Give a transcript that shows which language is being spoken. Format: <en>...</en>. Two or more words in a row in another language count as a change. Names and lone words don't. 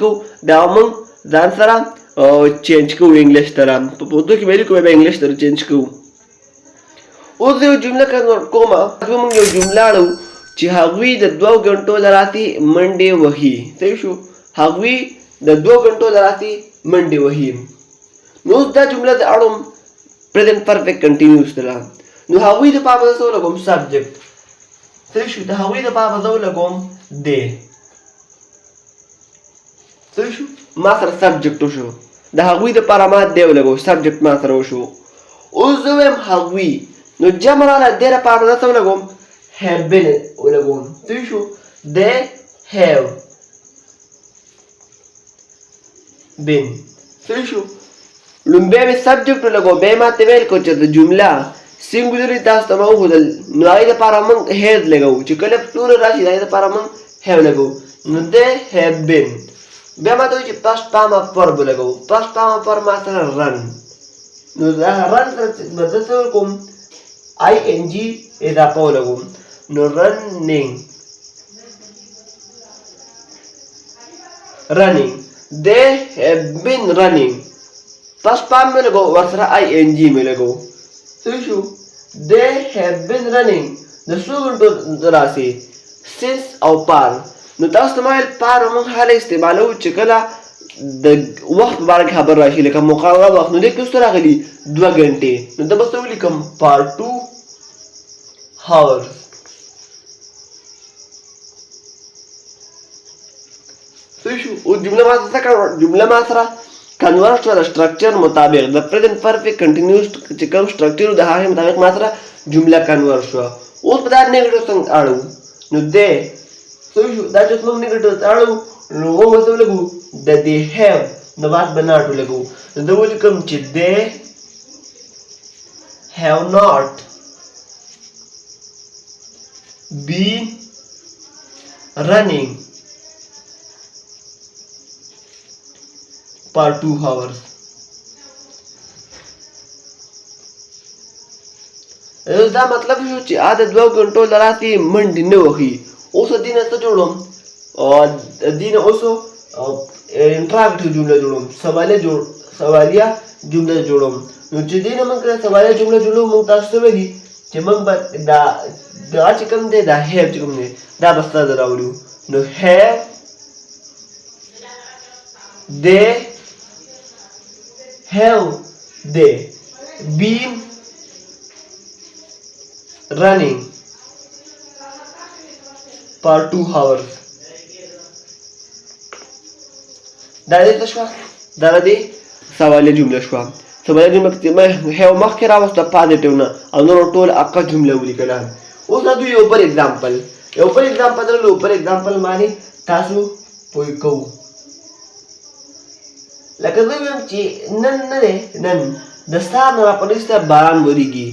<ps>کوو دا موږ ځان سره چینج کوو انګلیش سره په پښتو کې به لیکو بیا انګلیش سره چینج کوو اوس یو جمله کومه موږ یو جمله اړو چې هغوی د 2 غنټو لراتې منډې وهي صحیح شو هغوی د 2 غنټو لراتې منډې وهي نو دا جمله د اړوم</ps> <en>present perfect continuous</en> <ps>سره نو هغوی د پاره زه لګوم سبجیکټ صحیح شو د هغوی د پاره زه لګوم دی صحیح شو ما سره سبجیکټ وشو د هغوی د پاره ما دی ولګو سبجیکټ ما سره وشو اوس زه وایم هغوی نو جمع راغله دې لپاره زه څه ولګوم</ps> <en>have been</en> <ps>ولګوم صحیح شو</ps> <en>they have</en> <ps>been صحیح شو لومبی مې سبجیکټ ولګو بیا یې ماته ویل کړو چې د جمله سینګولري تاسو ته ما وښودل نو هغې دپاره موږ have لګوو چې کله پلورل راشي د هغې دپاره موږ have لګوو نو</ps> <en>they have been</en> <ps>بیا ماته وایي چې</ps> <en>past form of verb</en> <ps>ولګوو</ps> <en>past form of verb</en> <ps>ما سره رن نو دا رن سره به زه څه وکړم آی ان جی اضافه ولګوم نو running</ps> <en>they have been running</en> <ps>پس پام مې لګو ورسره آی ان جی مې لګو صحیح شو</ps> <en>they have been running</en> <ps>د څو غنټو راسي سنس او پار نو تاسو ته مایل پار موږ هله استعمالوو چې کله د وخت په اړه کې خبر راشي لکه مقرره وخت نو دې کې څه راغلي 2 غنټې نو دا به څه ولیکم</ps> <en>for 2 hours</en> <ps>صحیح شو اوس جمله ما سره کنورټ شوه د سټرکچر مطابق د</ps> <en>present perfect continuous</en> <ps>چې کوم سټرکچر د هغې مطابق ما سره جمله کنورټ شوه اوس په دا نیګیټیو څنګه اړو نو دی صحیح شو دا چې موږ نیګیټیو اړو نو موږ ورته ولګو د دې هیو د بعد به ناټ ولګو نو دا ولیکم چې دی</ps> <en>have not been running for 2 hours</en> <ps>دا مطلب شو چې دا 2 غنټو لراتې منډې نه وهي اوس دینه څه جوړوم دینه اوس انټراکټیو جمله جوړوم سوالیه جمله جوړوم نو چې دینه موږ سوالیه جمله جوړو موږ تاسو ته ویلي چې موږ به دا چې کوم دی دا have چې کوم دی دا به ستاسو راوړو نو</ps> <en>have they have they been running for 2 hours.</en> <ps>دا دې شو دا دې سوالیه جمله شو. سوالیه جمله کې ما هیو مخکې راوسته پازیټیو نه او نور ټول اقا جمله ولیکله. اوس دا یو بل اگزامپل درلو پر اگزامپل باندې تاسو پوي کوو. لکه زه ویم چې نن د سهار نه راپنیسته باران وریږي.</ps>